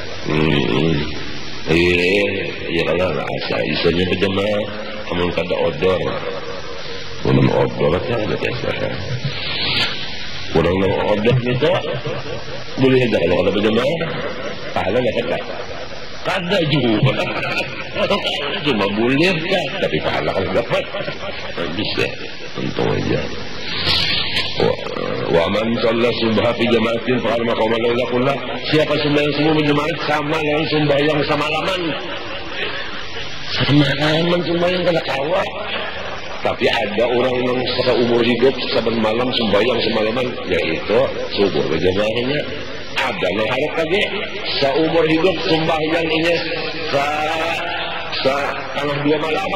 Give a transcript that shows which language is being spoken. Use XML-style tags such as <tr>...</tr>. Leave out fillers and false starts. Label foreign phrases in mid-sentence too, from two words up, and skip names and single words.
<bjn>Iya kalau rasa Isyanya berjamaah, kamu kada odor, belum odor kan ada biasa. Orang yang odor itu boleh aja kalau ada berjamaah, pahala dapat tak? Kada juga. Cuma boleh kan, tapi pahala kalau dapat bisa, untung aja.</bjn> <ar>ومن صلى الصبح في جماعة فكأنما قام الليل كله.</ar> <bjn>Siapa sembahyang subuh berjamaah sama dengan sembahyang semalaman. Semalaman sembahyang kada kawa. Tapi ada orang yang seumur hidup saben malam sembahyang semalaman, yaitu subuh berjamaahnya. Ada yang harap lagi seumur hidup sembahyang ini tanggal 2 malam.</bjn>